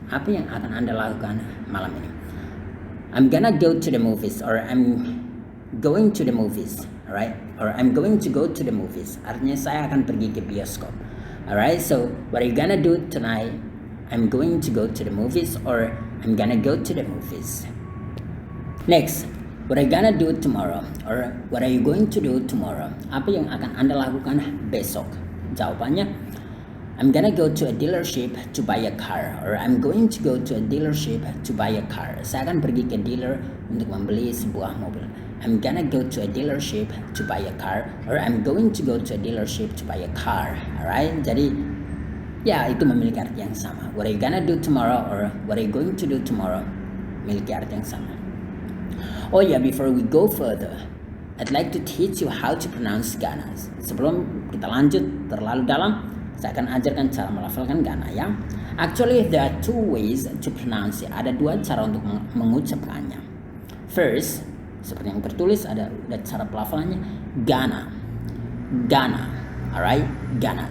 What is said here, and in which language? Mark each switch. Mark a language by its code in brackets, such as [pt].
[id] Apa yang akan Anda lakukan malam ini? [en] I'm gonna go to the movies, or I'm going to the movies. Alright, or I'm going to go to the movies. [id] Artinya saya akan pergi ke bioskop. [en] Alright, so what are you gonna do tonight? I'm going to go to the movies, or I'm gonna go to the movies. Next, what are you gonna do tomorrow? Or what are you going to do tomorrow? [id] Apa yang akan Anda lakukan besok? Jawabannya, [en] I'm gonna go to a dealership to buy a car, or I'm going to go to a dealership to buy a car. [id] Saya akan pergi ke dealer untuk membeli sebuah mobil. [en] I'm gonna go to a dealership to buy a car, or I'm going to go to a dealership to buy a car. [id] Alright, jadi ya itu memiliki arti yang sama. [en] What are you gonna do tomorrow, or what are you going to do tomorrow, [id] memiliki arti yang sama. [en] Oh ya, before we go further, I'd like to teach you how to pronounce gonna. [id] Sebelum kita lanjut terlalu dalam, saya akan ajarkan cara melafalkan gonna, ya. [en] Actually there are two ways to pronounce it. [id] Ada dua cara untuk mengucapkannya. First, seperti yang tertulis ada cara pelafalannya gonna, alright, gonna.